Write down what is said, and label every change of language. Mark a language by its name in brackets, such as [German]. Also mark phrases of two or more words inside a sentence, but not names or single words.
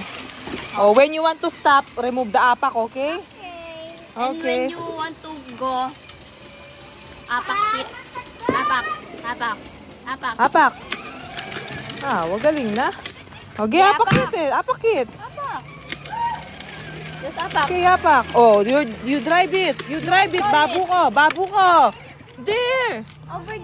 [English] Oh, when you want to stop, remove the apak, okay? And Okay. when you want to go, [Filipino] apak it. Apak. Apak. Apak. Apak. Galing na. [English] Okay, Yeah, apak it. Apak it. Apak. Just apak. Okay, apak. Oh, you drive it. You drive it. [Filipino] Babu ko. Babu ko. [English] There. Over